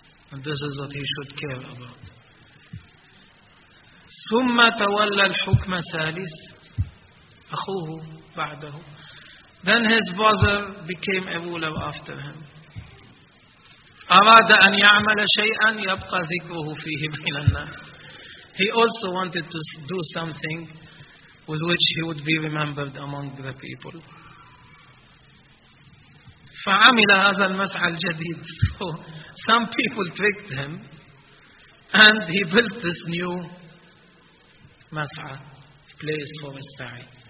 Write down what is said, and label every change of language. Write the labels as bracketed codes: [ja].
[en] And this is what he should care about. [ar] ثم تولى الحكم ثالث أخوه بعده. [en] Then his brother became a ruler after him. [ar] أراد أن يعمل شيئا يبقى ذكره فيه بين الناس. [en] He also wanted to do something with which he would be remembered among the people. [ar] فعمل هذا المسعى الجديد. [en] So some people tricked him and he built this new مسعى, place for his سعي.